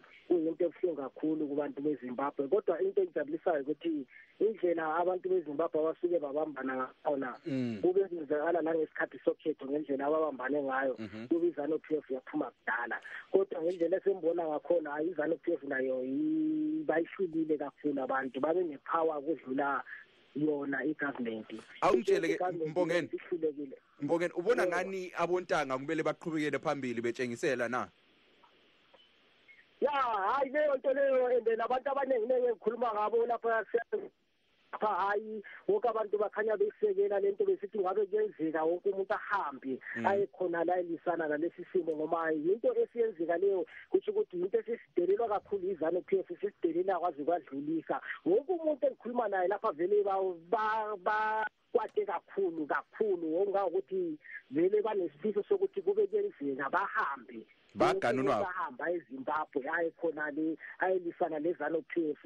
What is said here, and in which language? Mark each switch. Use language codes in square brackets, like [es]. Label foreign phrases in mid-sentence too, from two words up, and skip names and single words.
[nd] Kuyinto ebuhlungu kakhulu kubantu beZimbabwe kodwa into ejabulisayo ukuthi indlela abantu beZimbabwe abasuke babambana ngakhona kube kwenzakala nangesikhathi sokhetho ngendlela ababambane ngayo kube iZanu-PF yaphuma kudala kodwa ngendlela esembona ngakhona iZanu-PF nayo bayihlulile kakhulu abantu babe nepower kudlula yona igovernment. Awungitshele ke Mbongeni ubona ngani abontanga kumele baqhubekele phambili betshengisela na? Hayi leyo nto leyo ende nabantu abaningi engikhuluma ngabo lapha hayi wonke abantu bakhanya besekela lento besithi ngabe kuyenzeka wonke umuntu ahambe ayekhona la elisana nalesi simo ngoba into esiyenzeka leyo kuthi ukuthi into esisidelelwa kakhulu iZanu-PF sisidelela kwazi kwadlulisa wonke umuntu engikhuluma naye lapha vele kwate kakhulu ongakuthi vele banesifiso sokuthi kube kuyenzeka bahambe bahamba eZimbabwe ayekhona le ayelisana leZanu-PF.